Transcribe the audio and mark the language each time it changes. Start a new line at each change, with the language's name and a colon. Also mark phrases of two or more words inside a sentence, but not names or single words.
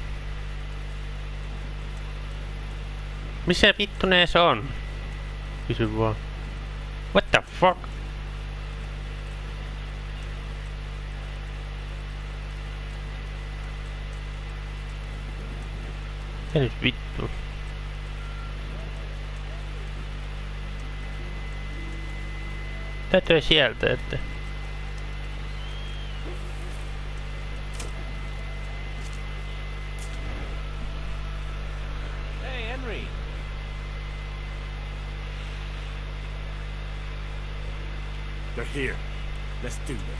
Finnish: Missä vittu ne se on? Kysy vaan.
English: What the fuck?
Finnish: Ja nyt vittu. Täytyy sieltä, että...
English: Hey, Henry. They're here. Let's do this.